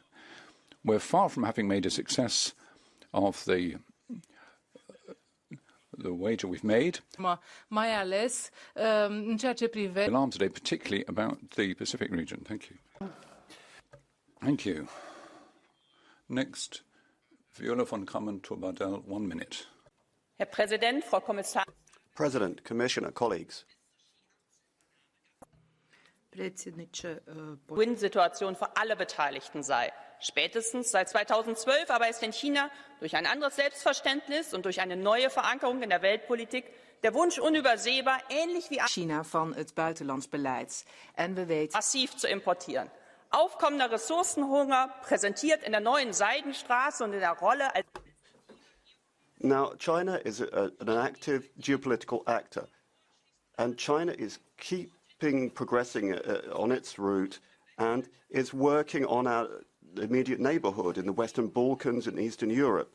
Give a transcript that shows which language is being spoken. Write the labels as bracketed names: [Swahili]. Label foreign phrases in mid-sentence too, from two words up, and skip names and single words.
[English] We're far from having made a success of the wager we've made. Alarm today, particularly about the Pacific region. Thank you. Thank you. Next, Viola von Kramon-Turbardell, 1 minute. [German] Herr Präsident, Frau Kommissarin. [English] President, Commissioner, colleagues. [German] Win-Situation für alle Beteiligten sei. Spätestens seit 2012 aber ist in China durch ein anderes Selbstverständnis und durch eine neue Verankerung in der Weltpolitik der Wunsch unübersehbar, ähnlich wie [Dutch] China van het buitenlands beleid. En we weten [German] massiv zu importieren. Aufkommender Ressourcenhunger präsentiert in der neuen Seidenstraße und in der Rolle als [English] Now, China is an active geopolitical actor, and China is progressing on its route and is working on our immediate neighbourhood in the Western Balkans and Eastern Europe.